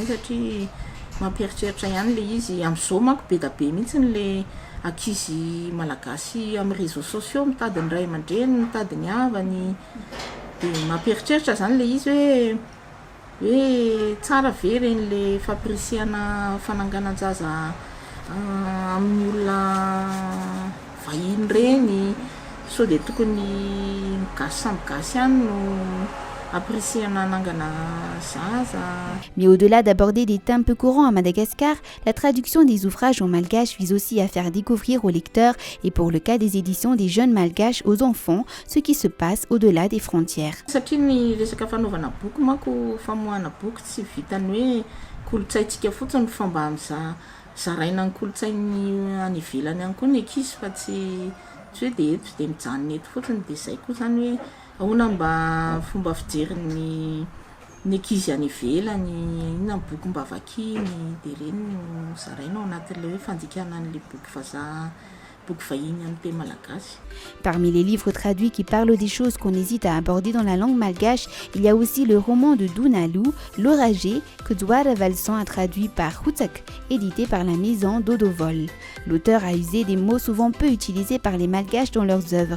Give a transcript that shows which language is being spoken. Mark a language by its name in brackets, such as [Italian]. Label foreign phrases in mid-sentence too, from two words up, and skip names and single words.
[Malagasy] satria mampieritreritra ihany le izy amin'izao manko be da be mihitsy le ankizy malagasy amin'ny [French] réseaux sociaux [Malagasy] mitady ny ray aman-dreny mitady ny havany dia mampieritreritra zany le izy hoe tsara ve reny le fampirisihana fananganan-jaza amin'ny olona vahiny reny sao dia tokony gasy samby gasy ihany no [French] Mais au-delà d'aborder des thèmes peu courants à Madagascar, la traduction des ouvrages en malgache vise aussi à faire découvrir aux lecteurs, et pour le cas des éditions des Jeunes Malgaches aux enfants, ce qui se passe au-delà des frontières. [Malagasy] Satria ny resaka fanaovana boky manko famoahana boky tsy vitany hoe kolontsaintsika fotsiny fa mba zaraina ny kolontsainy any ivelany ihany koa ny ankizy fa tsy hoe dia eto dia mijanona eto fotsiny dia izay koa zany hoe ahoana mba fomba fijerin'ny ankizy any ivelany inona ny boky mba vakiny dia ireny no zaraina ao anatin'ilay hoe fandikanan'ilay boky vazaha boky vahiny amin'ny teny malagasy. [French] Parmi les livres traduits qui parlent des choses qu'on hésite à aborder dans la langue malgache, il y a aussi le roman de Dounalou, L'Oragé, que Douara Valsan a traduit par Hutak, édité par la maison Dodovol. L'auteur a usé des mots souvent peu utilisés par les malgaches dans leurs œuvres.